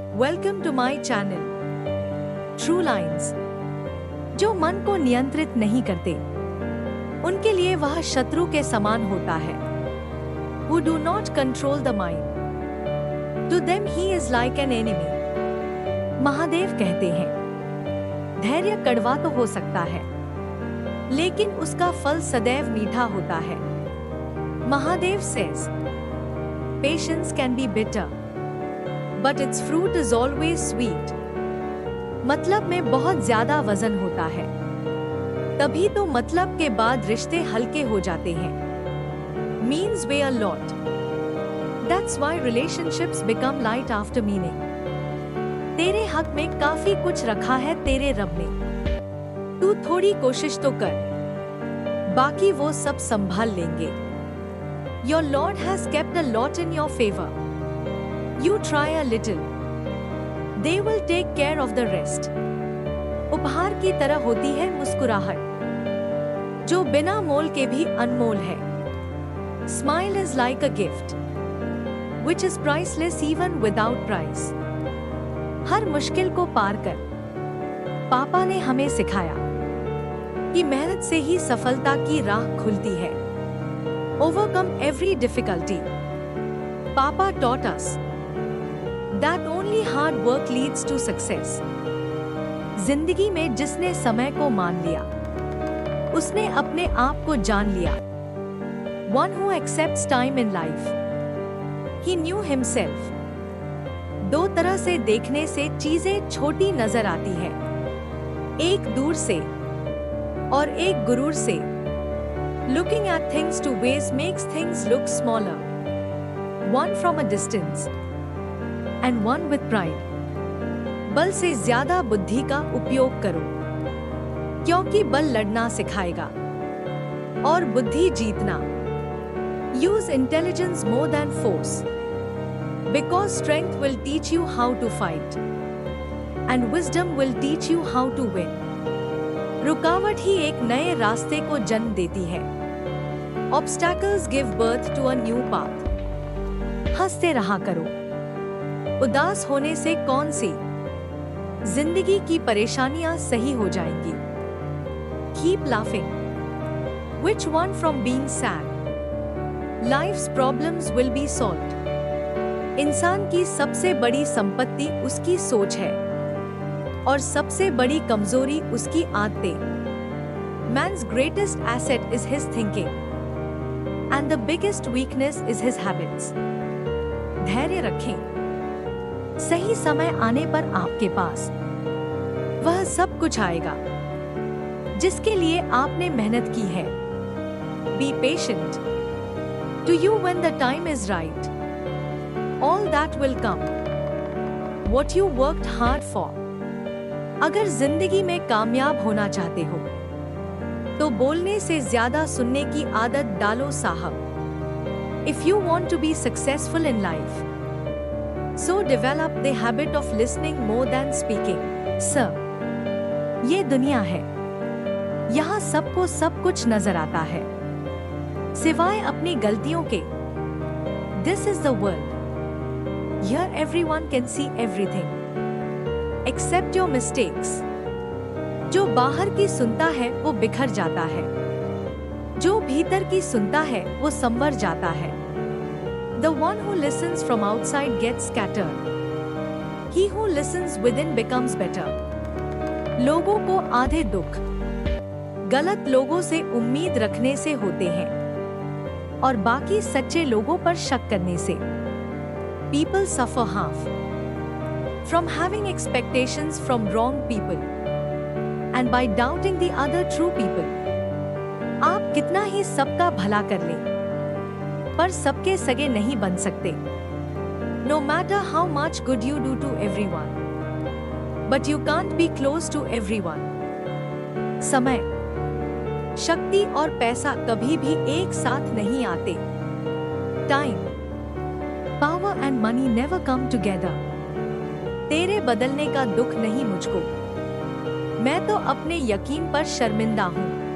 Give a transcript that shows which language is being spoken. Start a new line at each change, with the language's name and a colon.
English: Welcome to my channel true lines.
Hindi: जो मन को नियंत्रित नहीं करते उनके लिए वह शत्रु के समान होता है।
English: Who do not control the mind, to them he is like an enemy।
Hindi: Mahadev कहते हैं, धैर्य कड़वा तो हो सकता है, लेकिन उसका फल सदैव मीठा होता है।
English: Mahadev says, patience can be bitter, but its fruit is always sweet।
Hindi: मतलब में बहुत ज्यादा वजन होता है, तभी तो मतलब के बाद रिश्ते हल्के हो जाते हैं।
English: Means weigh a lot, that's why relationships become light after meaning।
Hindi: तेरे हक में काफी कुछ रखा है तेरे रब ने, तू थोड़ी कोशिश तो कर, बाकी वो सब संभाल लेंगे।
English: Your Lord has kept a lot in your favor, you try a little, they will take care of the rest।
Hindi: उपहार की तरह होती है मुस्कुराहट, जो बिना मोल के भी अनमोल है।
English: Smile is like a gift, which is priceless even without price।
Hindi: हर मुश्किल को पार कर, पापा ने हमें सिखाया कि मेहनत से ही सफलता की राह खुलती है।
English: Overcome every difficulty, Papa taught us that only hard work leads to success।
Hindi: जिंदगी में जिसने समय को मान लिया, उसने अपने आप को जान लिया।
English: One who accepts time in life, he knew himself।
Hindi: दो तरह से देखने से चीजें छोटी नजर आती है, एक दूर से और एक गुरूर से।
English: Looking at things two ways makes things look smaller, one from a distance and one with pride।
Hindi: बल से ज्यादा बुद्धि का उपयोग करो, क्योंकि बल लड़ना सिखाएगा और बुद्धि जीतना।
English: Use intelligence more than force, because strength will teach you how to fight and wisdom will teach you how to win।
Hindi: रुकावट ही एक नए रास्ते को जन्म देती है।
English: Obstacles give birth to a new path।
Hindi: हंसते रहा करो, उदास होने से कौन सी जिंदगी की परेशानियां सही हो जाएंगी।
English: Keep laughing, which one from being sad, life's problems will be solved।
Hindi: इंसान की सबसे बड़ी संपत्ति उसकी सोच है और सबसे बड़ी कमजोरी उसकी आदतें।
English: Man's greatest asset is his thinking, and the biggest weakness is his habits।
Hindi: धैर्य रखें, सही समय आने पर आपके पास वह सब कुछ आएगा जिसके लिए आपने मेहनत की है।
English: Be patient, to you when the time is right, all that will come what you worked hard for।
Hindi: अगर जिंदगी में कामयाब होना चाहते हो तो बोलने से ज्यादा सुनने की आदत डालो साहब।
English: If you want to be successful in life, so develop the habit of listening more than speaking।
Hindi: Sir, ये दुनिया है, यहाँ सबको सब कुछ नजर आता है सिवाय अपनी गलतियों के।
English: This is the world, here everyone can see everything except your mistakes।
Hindi: जो बाहर की सुनता है वो बिखर जाता है, जो भीतर की सुनता है वो संवर जाता है।
English: The one who listens from outside gets scattered, he who listens within becomes better।
Hindi: लोगों को आधे दुख गलत लोगों से उम्मीद रखने से होते हैं और बाकी सच्चे लोगों पर शक करने से।
English: People suffer half from having expectations from wrong people and by doubting the other true people।
Hindi: आप कितना ही सबका भला कर लें, पर सबके सगे नहीं बन सकते।
English: No matter how much good you do to everyone, but you can't be close to everyone।
Hindi: समय, शक्ति और पैसा कभी भी एक साथ नहीं आते।
English: Time, power and money never come together।
Hindi: तेरे बदलने का दुख नहीं मुझको, मैं तो अपने यकीन पर शर्मिंदा हूँ।